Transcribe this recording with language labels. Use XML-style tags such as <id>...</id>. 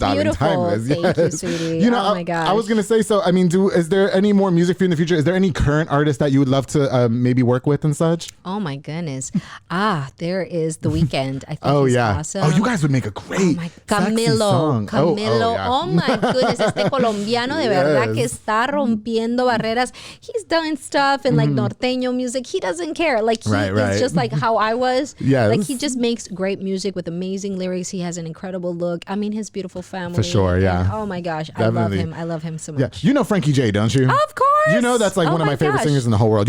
<en>darling. beautiful. Timeless. Thank you, sweetie. You know, oh my gosh. I was going to say, so, I mean, is there any more music for you in the future? Is there any current artist that you would love to maybe work with and such? Oh my goodness. There is The Weeknd. I think he's awesome. Oh, you guys would make a great Camilo. Camilo. Oh my goodness.</en> <es>Este colombiano de verdad que está rompiendo barreras.</es> <en>He's done stuff in like norteño music. He doesn't care. Like he is just like how I was. Yes. Like he just makes great music with amazing lyrics. He has an incredible look. I mean, his beautiful family. For sure, yeah. And, oh my gosh. Definitely. I love him. I love him so much. Yeah. You know Frankie J, don't you? Of course. You know that's like one of my favorite singers in the whole world.</en>